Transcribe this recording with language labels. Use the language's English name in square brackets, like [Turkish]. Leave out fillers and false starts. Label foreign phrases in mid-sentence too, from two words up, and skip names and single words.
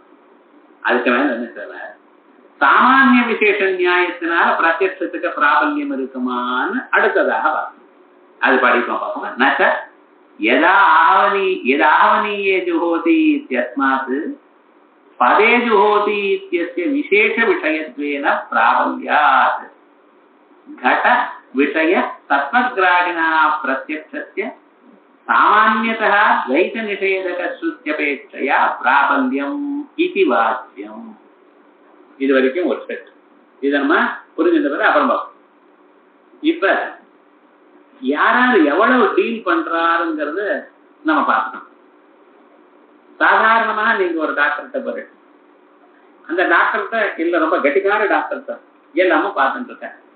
[Tamil] அதுக்கு மேல என்ன சொல்ல, சாமானிய விசேஷ நியாயத்தினால பிரத்யட்சத்துக்கு பிராபல்யம் இருக்குமான்னு அடுத்ததாக பார்த்தோம். அது படிப்போம் பார்ப்போம். [Sanskrit] न च यथा आहवनीये जुहोति इत्यस्मात् पदे जुहोति इत्यस्य विशेष विषयत्वेन प्राबल्यात् घट विषय तत्वग्राहिणा प्रत्यक्षस्य सामान्यतः द्वैत निषेधक श्रुत्यपेक्षया प्राबल्यम् इति वाच्यम्. [Tamil] இது வரைக்கும் ஒரு செட். இதை நம்ம புரிஞ்சுட்ட பிறகு அப்புறம் பார்ப்போம். இப்ப யாராரு எவ்வளவு டீல் பண்றாருங்கிறது நம்ம பார்க்கணும். சாதாரணமா நீங்க ஒரு டாக்டர்கிட்ட போற, அந்த டாக்டர்கிட்ட இல்ல ரொம்ப கெட்டிக்கார டாக்டர்கிட்ட எல்லாமே பார்த்துட்டு இருக்கேன்.